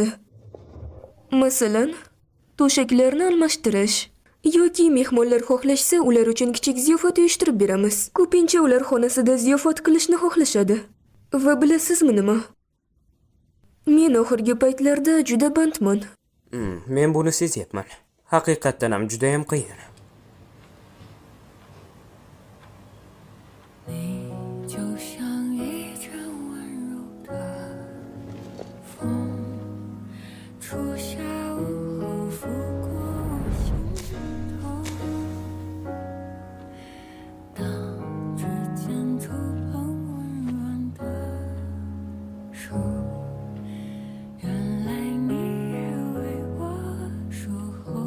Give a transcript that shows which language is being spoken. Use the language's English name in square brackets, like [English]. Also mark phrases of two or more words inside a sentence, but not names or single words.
[Uzbek] Masalan, to'shaklarni almashtirish yoki mehmonlar xohlashsa ular uchun kichik ziyofat uyushtirib beramiz. Ko'pincha ular xonasida ziyofat qilishni xohlashadi. Va bilasizmi nima? Men oxirgi paytlarda juda bandman. Men buni sezyapman. Haqiqatdan ham juda ham qiyin. [Chinese] 就像一阵温柔的风，初夏午后拂过心头。当指尖触碰温软的手，原来你也为我守候。